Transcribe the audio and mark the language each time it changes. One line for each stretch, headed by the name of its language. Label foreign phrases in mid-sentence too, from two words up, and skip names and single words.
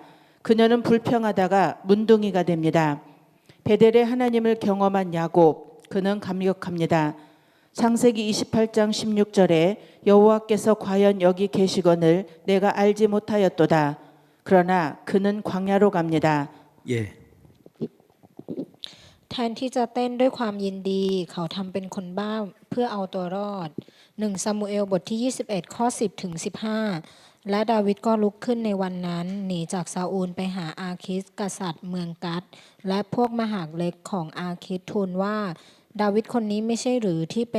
Korean: 그녀는 불평하다가 문둥이가 됩니다. 베델의 하나님을 경험한 야곱, 그는 감격합니다. 창세기 28장 16절에 여호와께서 과연 여기 계시거늘 내가 알지 못하였도다. 그러나 그는 광야로 갑니다. 예.
Thai: แทนที่จะเต้นด้วยความยินดีเขาทำเป็นคนบ้าเพื่อเอาตัวรอด1ซามูเอลบทที่21ข้อ10ถึง15และดาวิดก็ลุกขึ้นในวันนั้นหนีจากซาอูลไปหาอาคิสกษัตริย์เมืองกัดและพวกมหาดเล็กของอาคิสทูลว่าดาวิดคนนี้ไม่ใช่หรือที่เป็น